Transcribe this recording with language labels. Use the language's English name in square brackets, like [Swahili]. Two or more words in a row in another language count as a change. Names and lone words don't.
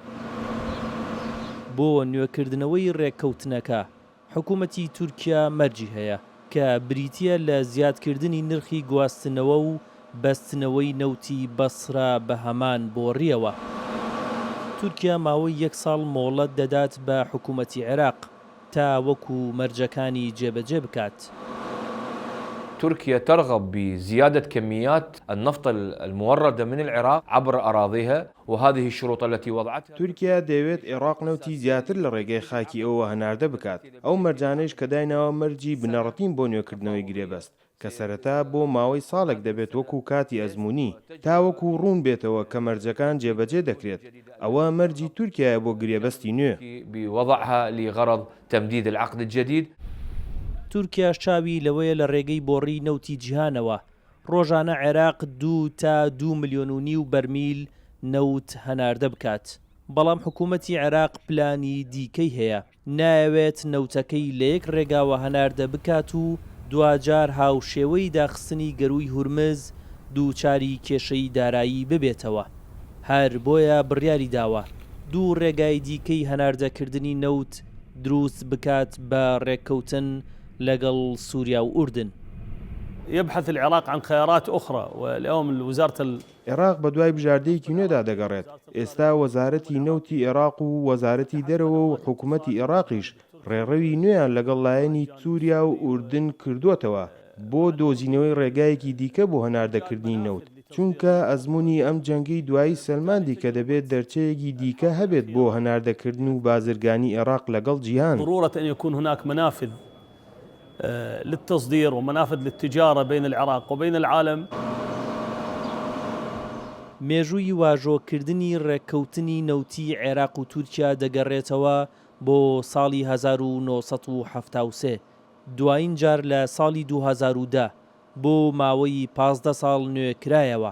[Central Kurdish] بۆ نوێکردنەوەی ڕێککەوتنەکە حکوومەتی تورکیا مەرجی هەیە کە بریتیە لە زیادکردنی نرخی گواستنەوە و بەستنەوەی نەوتی بەسرا بە هەمان بۆڕیەوە. تورکیا ماوەی 1 ساڵ مۆڵەت دەدات بە حکوومەتی عێراق تا وەکو مەرجەکانی جێبەجێ بکات. [Arabic] تركيا ترغب بزيادة كميات النفط الموردة من العراق عبر أراضيها وهذه الشروط التي وضعتها. [Central Kurdish] تورکیا دەوێت عێراق نەوتی زیاتر لە ڕێگەی خاکی ئەوە هەناردە بکات. ئەو مەرجانەیش کە داینەوە مەرجی بنەڕەتین بۆ نوێکردنەوەی گرێبەست کە سەرەتا بۆ ماوەی ساڵێک دەبێت وەکو کاتی ئەزموونی تا وەکو ڕوون بێتەوە کە مەرجەکان جێبەجێ دەکرێت. ئەوە مەرجی تورکیایە بۆ گرێبەستی نوێ. [Arabic] بوضعها لغرض تمديد العقد الجديد. [Central Kurdish] تورکیاش چاوی لەوەیە لە ڕێگەی بۆڕی نەوتی جیهانەوە ڕۆژانە عێراق 2 تا 2.5 ملیۆن بەرمیل نەوت هەناردە بکات. بەڵام حکوومەتی عێراق پلانی دیکەی هەیە، نایەوێت نەوتەکەی لە یەک ڕێگاوە هەناردە بکات و دوجار هاوشێوەی داخستنی گەروی هورمز دووچاری کێشەی دارایی ببێتەوە. هەر بۆیە بڕیاری داوە 2 ڕێگای دیکەی هەناردەکردنی نەوت دروست بکات بە ڕێککەوتن لەگەڵ سووریا و ئوردن. [Arabic] يبحث العراق عن خيارات أخرى واليوم وزارة [Central Kurdish] عێراق بە دوای بژاردەیەکی نوێدا دەگەڕێت. ئێستا وەزارەتی نەوتی عێراق و وەزارەتی دەرەوە و حکوومەتی عێراقیش ڕێڕەوی نوێیان لەگەڵ لایەنی سووریا و ئوردن کردووەتەوە بۆ دۆزینەوەی ڕێگایەکی دیکە بۆ هەناردەکردنی نەوت، چونکە ئەزموونی ئەم جەنگەی دوایی سەلماندی کە دەبێت دەرچەیەکی دیکە هەبێت بۆ هەناردەکردن و بازرگانی عێراق لەگەڵ جیهان. [Arabic] ضرورة أن يكون هناك منافذ للتصدير ومنافذ للتجارة بين العراق وبين العالم. [Central Kurdish] مێژووی واژۆکردنی ڕێککەوتنی نەوتی عێراق و تورکیا دەگەڕێتەوە بۆ ساڵی 1973 دوایین جار لە ساڵی 2010 بۆ ماوەی 15 ساڵ نوێکرایەوە.